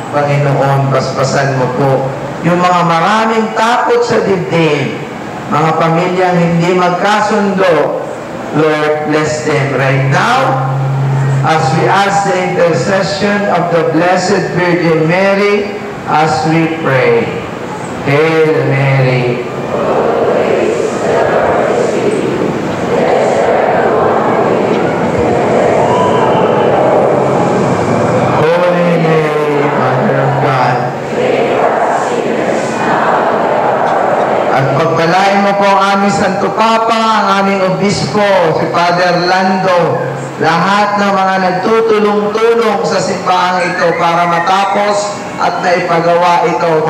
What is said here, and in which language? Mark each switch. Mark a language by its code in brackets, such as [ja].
[tl] Panginoon, paspasan mo po yung mga maraming takot sa dibdib, mga pamilyang hindi magkasundo. [en] Lord, bless them right now as we ask the intercession of the Blessed Virgin Mary as we pray. Hail Mary, Holy Mary, Mother of God, [tl] at pagpalain mo po ang aming Santo Papa, ang aming Obispo, si Father Lando, lahat ng mga nagtutulong-tulong sa simbahang ito para matapos at naipagawa ito.